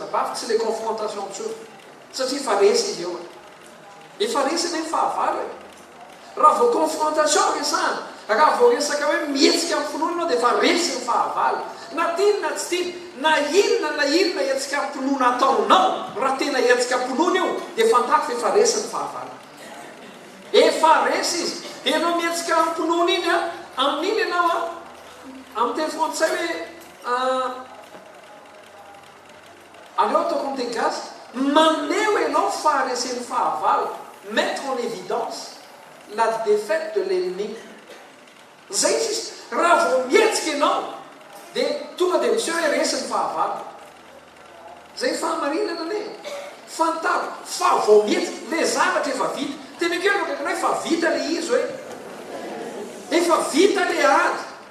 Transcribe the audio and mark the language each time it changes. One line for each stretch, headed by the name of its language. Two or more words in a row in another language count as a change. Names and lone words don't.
Malagasy: nabavy tsy le confrontation tso satria fa resy izy eo efa resy ny fahavalo raha vao confrontation resana raha vao resaka hoe mihetsika amin'ny finoana anao dia efa resy ny fahavalo na tinona tsy tiny na inona hetsika ampinoana ataonao raha tena hetsika ampinoana io dia fantafy efa resy ny fahavalo efa resy izy ianao mihetsika ampinoana iny a amin'iny ianao a amin'ny teny frantsay hoe aleo ataoko amin'ny teny gasy maneho ianao faharesen'ny fahavalo
French: mettre en évidence la défaite de l'ennemi
Malagasy: zay izy raha vao mihetsika ianao dia tonga dia miseo hoe resy ny fahavalo zay fahamarinana ne fantaro fa vao mihetsika le zavatra efa vita tena keo akaikinao efa vita le izy hoe efa vita le ady